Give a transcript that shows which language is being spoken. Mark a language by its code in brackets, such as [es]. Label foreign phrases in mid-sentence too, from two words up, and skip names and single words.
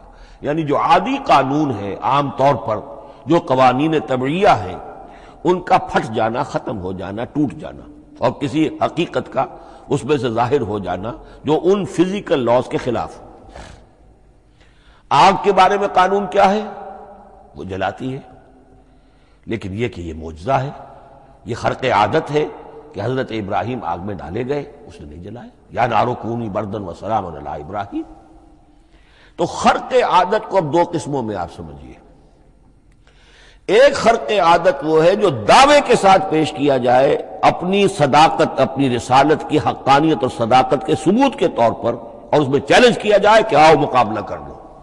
[ur] یعنی جو عادی قانون ہے، عام طور پر جو قوانین طبعیہ ہیں، ان کا پھٹ جانا، ختم ہو جانا، ٹوٹ جانا، اور کسی حقیقت کا اس میں سے ظاہر ہو جانا جو ان [en] physical laws [ur] کے خلاف. آگ کے بارے میں قانون کیا ہے؟ وہ جلاتی ہے، لیکن یہ کہ یہ معجزہ ہے، یہ خرق عادت ہے کہ حضرت ابراہیم آگ میں ڈالے گئے، اس نے نہیں جلائے. [ar] یا نارو کونی بردن و سلام علی ابراہیم. [ur] تو خرق عادت کو اب دو قسموں میں آپ سمجھیے. ایک خرق عادت وہ ہے جو دعوے کے ساتھ پیش کیا جائے اپنی صداقت، اپنی رسالت کی حقانیت اور صداقت کے ثبوت کے طور پر، اور اس میں چیلنج کیا جائے کہ آؤ مقابلہ کر لو.